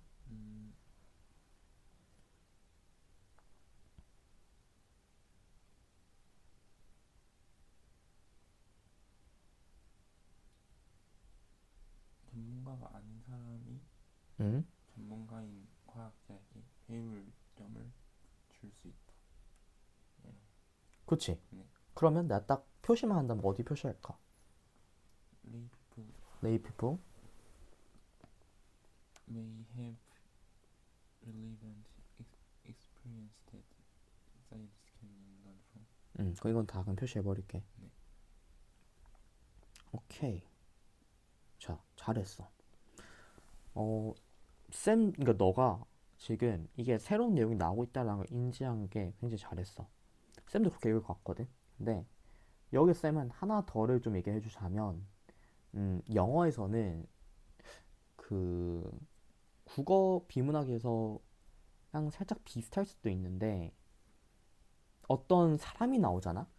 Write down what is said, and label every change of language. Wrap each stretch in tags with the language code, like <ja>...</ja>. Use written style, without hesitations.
<ko>음, 전문가가 아닌 사람이 응? 전문가인 과학자에게 배울 점을 줄 수 있다. 그치. 네. 그러면 내가 딱 표시만 한다면 어디 표시할까?</ko> <en>Lay people lay people. may have relevant experience that science can learn from.</en> <ko>그럼 이건 다 그냥 표시해 버릴게. 네. 오케이. 자, 잘했어. 그러니까 너가 지금 이게 새로운 내용이 나오고 있다는 걸 인지한 게 굉장히 잘했어. 쌤도 그렇게 읽을 것 같거든. 근데 여기 쌤은 하나 더를 좀 얘기해 주자면, 영어에서는 그 국어 비문학에서 그냥 살짝 비슷할 수도 있는데 어떤 사람이 나오잖아.</ko>